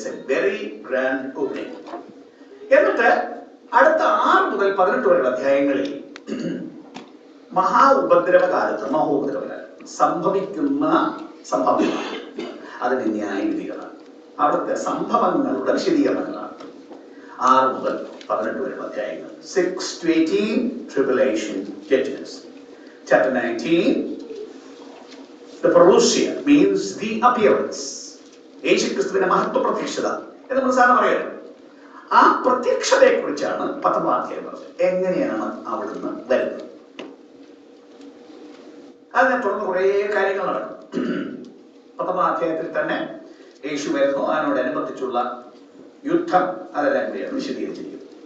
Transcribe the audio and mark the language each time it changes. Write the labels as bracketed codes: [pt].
[en] Very grand opening. [ml] എന്നിട്ട് അടുത്ത 6 മുതൽ 18 വരെയുള്ള അധ്യായങ്ങളിൽ മഹോപദ്രവകാലത്ത് സംഭവിക്കുന്ന സംഭവങ്ങൾ, അതിന്റെ ന്യായവിധികളാണ്. അവിടുത്തെ സംഭവങ്ങളുടെ വിശദീകരണങ്ങളാണ് 6 മുതൽ 18 വരെയുള്ള അധ്യായങ്ങൾ. [en] 6 to 18 tribulation judgments. Chapter 19 the parousia means the appearance. [ml] യേശുക്രിസ്തുവിന്റെ മഹത്വ പ്രത്യക്ഷത എന്ന് നമ്മൾ സാധാരണ പറയുന്നത്. ആ പ്രത്യക്ഷതയെ കുറിച്ചാണ് 19-ാം അധ്യായം പറഞ്ഞത്. എങ്ങനെയാണ് അവിടുന്ന് വരുന്നത്? അതിനെ തുടർന്ന് കുറെ കാര്യങ്ങൾ നടക്കും. 19-ാം അധ്യായത്തിൽ തന്നെ യേശു വരുന്നു, അതിനോടനുബന്ധിച്ചുള്ള യുദ്ധം, അതെല്ലാം കൂടിയാണ് വിശദീകരിച്ചിരിക്കുന്നത്.